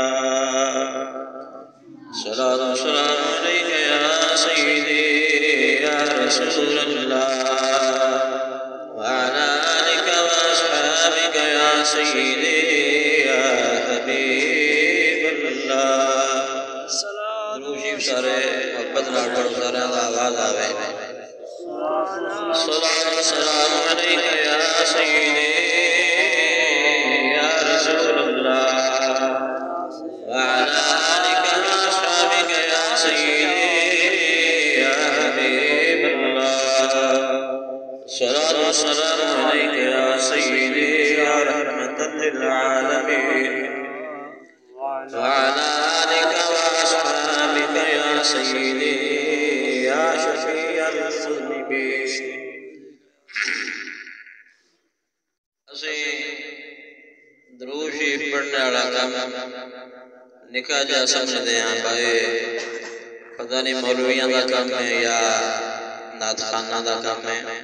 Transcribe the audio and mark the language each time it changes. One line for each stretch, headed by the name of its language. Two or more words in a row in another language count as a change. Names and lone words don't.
Arabic: صلاة والسلام عليك يا سيدي يا رسول الله، وعلى آلك وأصحابك يا سيدي يا حبيب الله.
Punjabi: دروشی سارے محبت نال پڑھ سارے آواز آوے.
Arabic: صلاة والسلام عليك يا سيدي يا رسول الله، وعلى آلك وأصحابك يا سيدي يا حبيب الله. صلاة والسلام عليك يا سيدي يا رحمة للعالمين، وعلى آلك وأصحابك يا سيدي يا شفيع المذنبين.
Urdu: درود شریف پڑھنے والا کام نکاح جا سمجھتے ہیں بھائی پتہ نہیں
Punjabi: مولویاں دا کام ہے یا نعت خانہ دا کام ہے.